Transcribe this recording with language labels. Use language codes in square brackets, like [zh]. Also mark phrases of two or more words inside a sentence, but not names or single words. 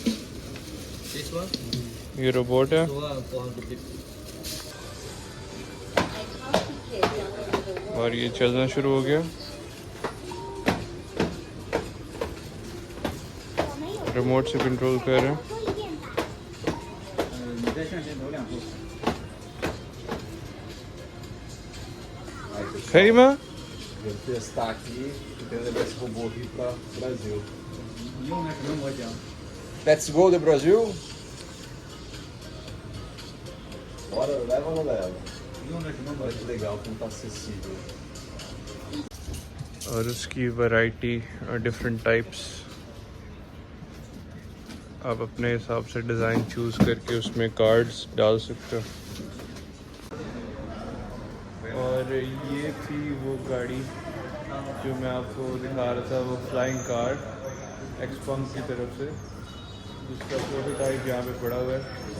[hi] ये रोबोट है और ये चलना शुरू हो गया। रिमोट से कंट्रोल कर रहे हैं। Ferima? [pt] Vou testar aqui e quero levar esse robô aqui para o Brasil. [en] Let's go [pt] do Brasil? Bora, leva ou não leva? Olha que legal como tá acessível. [hi] और उसकी वैरायटी और डिफरेंट टाइप्स, आप अपने हिसाब से डिज़ाइन चूज़ करके उसमें कार्ड्स डाल सकते हो। और ये थी वो गाड़ी जो मैं आपको दिखा रहा था, वो फ्लाइंग कार एक्सपंक की तरफ से, जिसका प्रोटोटाइप यहाँ पे पड़ा हुआ है।